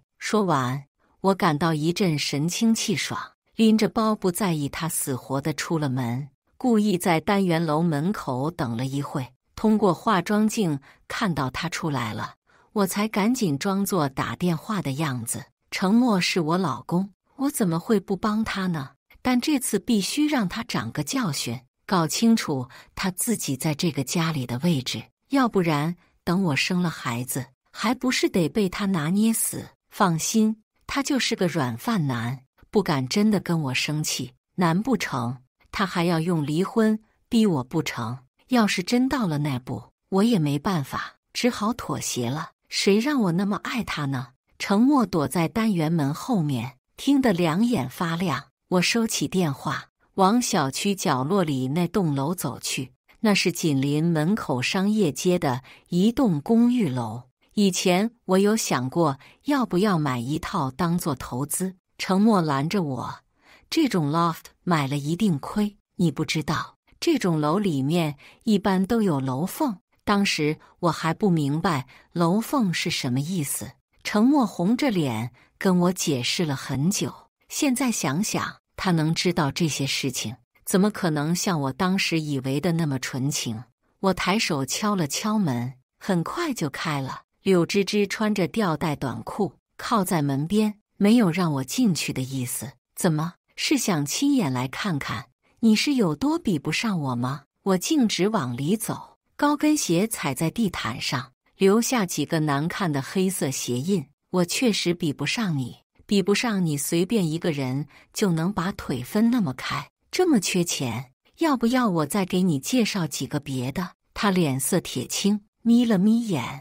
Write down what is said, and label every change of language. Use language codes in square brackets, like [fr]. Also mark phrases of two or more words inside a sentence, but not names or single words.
[zh] 說完，我感到一陣神清氣爽，拎着包不在意他死活地出了門，故意在單元樓門口等了一會。通過化妝鏡看到他出來了，我才趕緊裝作打電話的樣子。程默是我老公，我怎麼會不幫他呢？但這次必須讓他長個教訓，搞清楚他自己在這個家裡的位置，要不然等我生了孩子，還不是得被他拿捏死？放心，他就是個軟飯男，不敢真的跟我生氣。難不成他還要用離婚逼我不成？要是真到了那步，我也沒辦法，只好妥協了。誰讓我那麼愛他呢？程默躲在單元門後面，聽得兩眼發亮。我收起電話，往小區角落裡那棟樓走去。那是緊鄰門口商業街的一棟公寓樓。以前我有想過要不要買一套當做投資，程默攔着我，這種 loft 買了一定虧，你不知道。這種樓裡面一般都有樓縫，當時我還不明白樓縫是什麼意思。程默紅着臉跟我解釋了很久，現在想想，他能知道這些事情，怎麼可能像我當時以為的那麼純情？我抬手敲了敲門，很快就開了。柳芝芝穿着吊帶短褲，靠在門邊，沒有讓我進去的意思。怎麼，是想親眼來看看你是有多比不上我嗎？我徑直往裡走，高跟鞋踩在地毯上，留下幾個難看的黑色鞋印。我確實比不上你，比不上你隨便一個人就能把腿分那麼開。這麼缺錢，要不要我再給你介紹幾個別的？他臉色鐵青，眯了眯眼。